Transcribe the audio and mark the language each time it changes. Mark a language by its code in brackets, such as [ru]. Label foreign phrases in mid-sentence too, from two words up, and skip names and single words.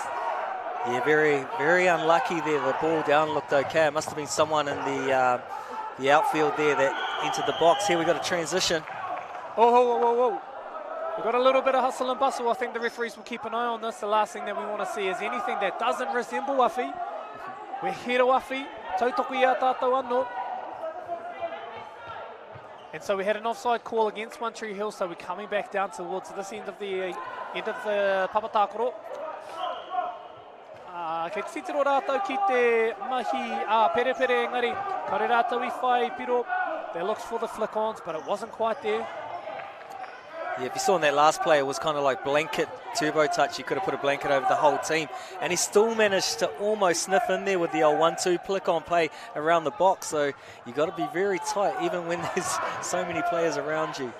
[en] Yeah, very, very unlucky there. The ball down looked okay. It must have been someone in the outfield there that entered the box. Here we got a transition. Oh. We've got a little bit of hustle and bustle. I think the referees will keep an eye on this. The last thing that we want to see is anything that doesn't resemble Afi. We're here to Afi. [mi] Tautoku ia tātou anō. [en] And so we had an offside call against One Tree Hill, so we're coming back down towards this end of the papatākoro. [mi] Kei te titiro rātou ki te mahi pere engari. Kare rātou I whai piro. [en] They looked for the flick-ons, but it wasn't quite there. Yeah, if you saw in that last play, it was kind of like blanket turbo touch. You could have put a blanket over the whole team. And he still managed to almost sniff in there with the old 1-2 flick-on play around the box. So you got to be very tight, even when there's so many players around you.